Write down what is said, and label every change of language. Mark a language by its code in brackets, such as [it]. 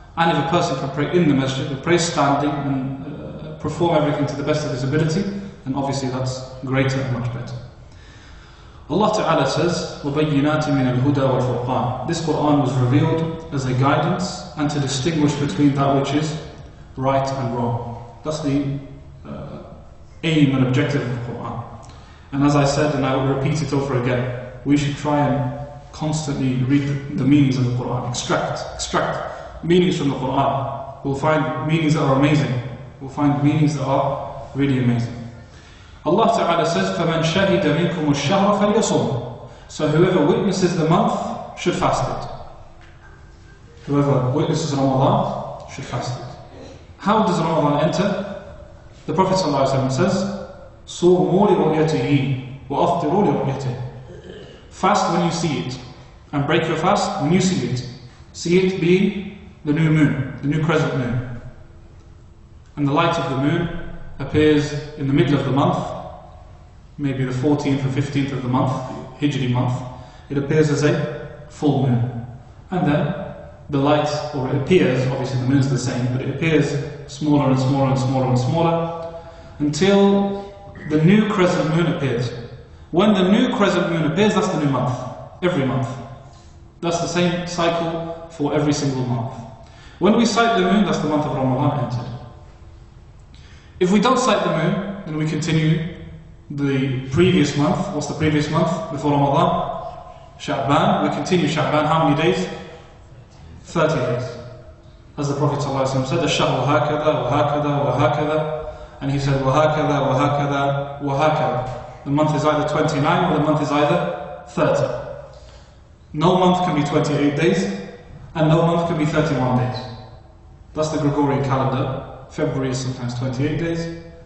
[en] And if a person can pray in the masjid, and pray standing and perform everything to the best of his ability, then obviously that's greater and much better. Allah Ta'ala says, [ar] وَبَيِّنَاتٍ مِنَ الْهُدَى وَالْفُرْقَانِ. [en] This Qur'an was revealed as a guidance and to distinguish between that which is right and wrong. That's the aim and objective of the Qur'an. And as I said, and I will repeat it over again, we should try and constantly read the meanings of the Qur'an, extract meanings from the Qur'an. We'll find meanings that are amazing. We'll find meanings that are really amazing. Allah Ta'ala says, [ar] فَمَنْ شَهِدَ مِنْكُمُ الشَّهْرَ فَلْيَصُمْ. [en] So whoever witnesses the month should fast it. Whoever witnesses Ramadan should fast it. How does Ramadan enter? The Prophet ﷺ says, [ar] صُومُوا لِرُؤْيَتِهِ وَأَفْطِرُوا لِرُؤْيَتِهِ. [en] Fast when you see it, and break your fast when you see it. See it being the new moon, the new crescent moon. And the light of the moon appears in the middle of the month, maybe the 14th or 15th of the month, Hijri month. It appears as a full moon. And then the light, or it appears, obviously the moon is the same, but it appears smaller and smaller and smaller and smaller until the new crescent moon appears. When the new crescent moon appears, that's the new month, every month. That's the same cycle for every single month. When we sight the moon, that's the month of Ramadan entered. If we don't sight the moon, then we continue the previous month. What's the previous month before Ramadan? Sha'ban. We continue Sha'ban. How many days? 30 days. As the Prophet ﷺ said, [ar] الشهر هكذا وهكذا وهكذا. [en] And he said, [ar] وهكذا وهكذا وهكذا. [en] The month is either 29 or the month is either 30. No month can be 28 days, and no month can be 31 days. That's the Gregorian calendar. February is sometimes 28 days,